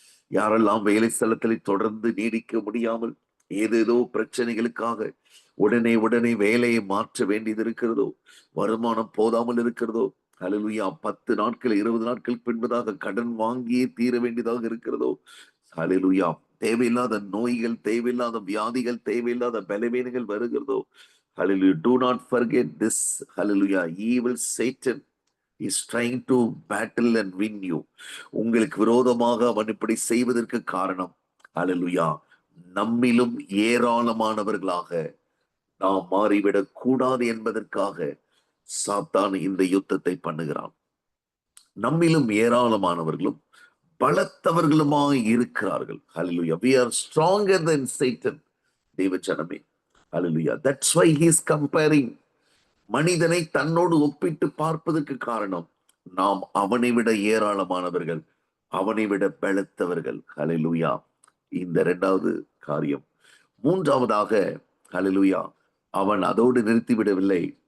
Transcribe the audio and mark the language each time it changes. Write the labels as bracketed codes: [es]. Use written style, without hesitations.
[ta] யாரெல்லாம் வேலை ஸ்தலத்தில் தொடர்ந்து நீடிக்க முடியாமல் ஏதேதோ பிரச்சனைகளுக்காக உடனே வேலையை மாற்ற வேண்டியது இருக்கிறதோ, வருமானம் போதாமல் இருக்கிறதோ, ஹல்லேலூயா, 10 நாட்கள் 20 நாட்கள் பின்பதாக கடன் வாங்கியே தீர வேண்டியதாக இருக்கிறதோ, ஹல்லேலூயா, தேவையில்லாத நோய்கள், தேவையில்லாத வியாதிகள், தேவையில்லாத பலவீனங்கள் வருகிறதோ, ஹல்லேலூயா, [en] do not forget this. Hallelujah, evil Satan is trying to battle and win you. [ta] உங்களுக்கு விரோதமாக அவன் இப்படி செய்வதற்கு காரணம், ஹல்லேலூயா, நம்மிலும் ஏராளமானவர்களாக நாம் மாறிவிடக் கூடாது என்பதற்காக சாத்தான் இந்த யுத்தத்தை பண்ணுகிறான். நம்மிலும் ஏராளமானவர்களும் பலத்தவர்களுமாய் இருக்கிறார்கள். ஹல்லேலூயா. [en] We are stronger than Satan. [ta] தேவஜனமே, ஹல்லேலூயா. [en] That's why he is comparing. [ta] மனிதனை தன்னோடு ஒப்பிட்டு பார்ப்பதற்கு காரணம், நாம் அவனை விட ஏராளமானவர்கள், அவனை விட பலத்தவர்கள். ஹல்லேலூயா. இந்த இரண்டாவது காரியம். மூன்றாவதாக, ஹல்லேலூயா, அவன் அதோடு நிறுத்திவிடவில்லை.